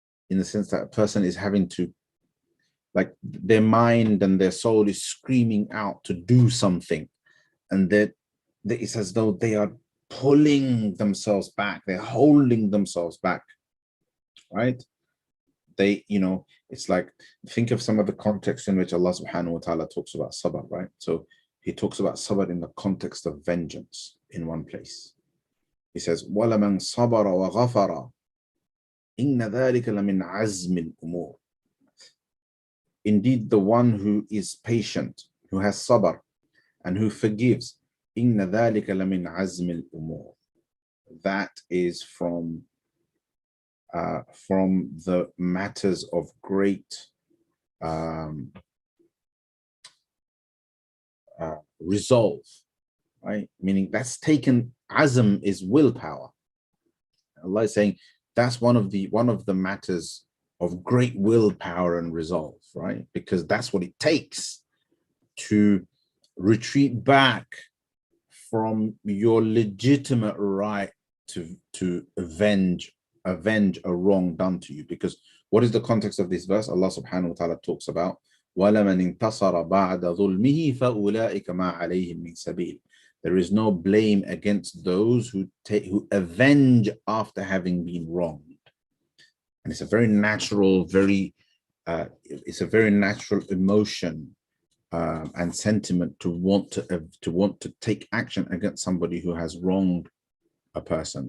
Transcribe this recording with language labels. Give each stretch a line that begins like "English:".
English: a person is having to, like, their mind and their soul is screaming out to do something, and that it's as though they are pulling themselves back, they're holding themselves back, right? They, it's like, think of some of the context in which Allah subhanahu wa ta'ala talks about sabr, right? So he talks about sabr in the context of vengeance in one place. He says,
Arabic: وَلَمَنْ صَبَرَ وَغَفَرَ إِنَّ ذَلِكَ لَمِنْ عَزْمِ الْأُمُورِ.
English: Indeed, the one who is patient, who has sabr, and who forgives,
Arabic: إِنَّ ذَلِكَ لَمِنْ عَزْمِ الْأُمُورِ.
English: That is from the matters of great resolve, right? Meaning that's taken, azm is willpower. Allah is saying that's one of the matters of great willpower and resolve, right? Because that's what it takes to retreat back from your legitimate right to avenge a wrong done to you. Because what is the context of this verse? Allah subhanahu wa ta'ala talks about
Arabic: وَلَمَنْ انْتَصَرَ بَعْدَ ظُلْمِهِ فَأُولَٰئِكَ مَا عَلَيْهِمْ مِنْ سَبِيلٍ.
English: There is no blame against those who avenge after having been wronged. And it's a very natural, it's a very natural emotion and sentiment to want to take action against somebody who has wronged a person.